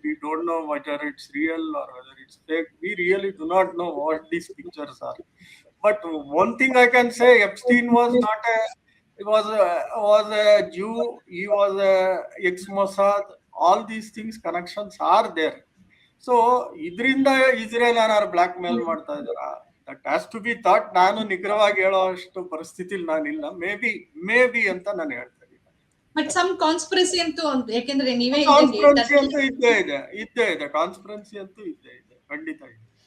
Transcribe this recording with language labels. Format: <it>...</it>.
<en>We don't know whether it's real or whether it's fake. We really do not know what these pictures are. But one thing I can say, Epstein was not a, was a Jew. He was a ex-Mossad. All these things, connections are there.</en> <kn>So idrinda Israel ಏನಾರು black mail ಮಾಡ್ತಾ ಇದಾರ?</kn> <en>That has to be thought.</en> <kn>ನಾನು ನಿಖರವಾಗಿ ಹೇಳೋ ಅಷ್ಟು ಪರಿಸ್ಥಿತಿಲಿ ನಾನಿಲ್ಲ.</kn> <en>maybe</en> <kn>ಅಂತ ನಾನು ಹೇಳ್ತಾ ಇದ್ದೀನಿ.</kn> <en>but some</en> <kn>ಕಾನ್ಸ್ಪಿರಸಿ ಅಂತೂ, ಯಾಕೆಂದ್ರೆ ನೀವೇ ಕಾನ್ಸ್ಪಿರನ್ಸಿ ಅಂತೂ ಇದ್ದೇ ಇದೆ. ಕಾನ್ಸ್ಪಿರನ್ಸಿ ಅಂತೂ ಇದ್ದೇ ಇದೆ, ಖಂಡಿತ ಇದೆ.</kn>